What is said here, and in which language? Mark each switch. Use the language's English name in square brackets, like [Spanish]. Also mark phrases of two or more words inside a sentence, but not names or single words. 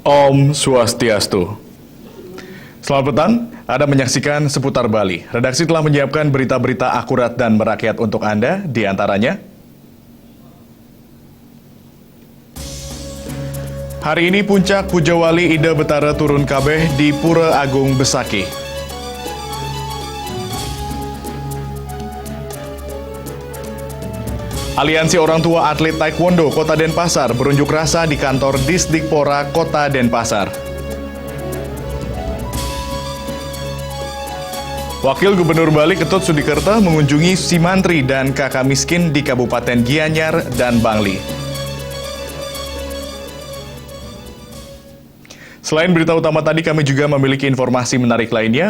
[Indonesian] Om Swastiastu. Selamat petang, Anda menyaksikan Seputar Bali. Redaksi telah menyiapkan berita-berita akurat dan merakyat untuk Anda, di antaranya. Hari ini puncak Puja Wali Ida Betara turun kabeh di Pura Agung Besakih. Aliansi Orang Tua Atlet Taekwondo Kota Denpasar berunjuk rasa di kantor Disdikpora Kota Denpasar. Wakil Gubernur Bali Ketut Sudikerta mengunjungi si mantri dan kakak miskin di Kabupaten Gianyar dan Bangli. Selain berita utama tadi, kami juga memiliki informasi menarik lainnya.